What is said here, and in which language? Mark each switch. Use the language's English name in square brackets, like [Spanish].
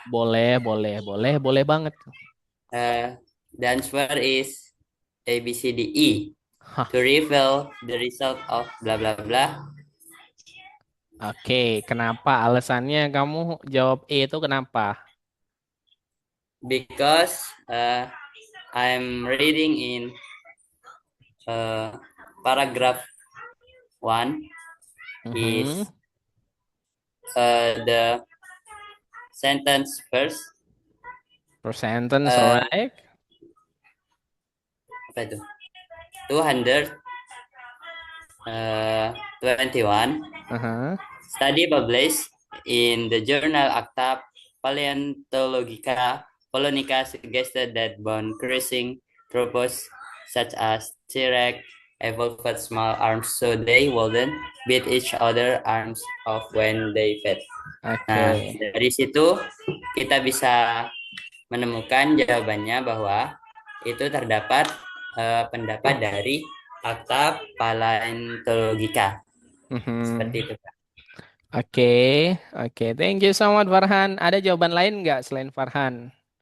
[Indonesian] Boleh, boleh, boleh, boleh banget. [English] The answer is A, B, C, D, E. Hah. To reveal the result of blah blah blah. [Indonesian] Oke, kenapa alasannya kamu jawab E itu kenapa? [English] Because I'm reading in uh, paragraph 1. Mhm. is the sentence first. Per sentence, Uh, alright. [Indonesian] Apa itu? 221 Uh-huh. [English] study published in the journal Acta Paleontologica Polonica suggested that bone crushing tropos such as T-Rex evolved small arms so they wouldn't beat each other arms off when they fed. Nah, Oke. [Indonesian] dari situ kita bisa menemukan jawabannya bahwa itu terdapat pendapat dari Akta Paleontologica. Seperti Mhm. itu, Pak. Oke, oke. [English] Thank you so much, [Indonesian] Farhan. Ada jawaban lain nggak selain Farhan?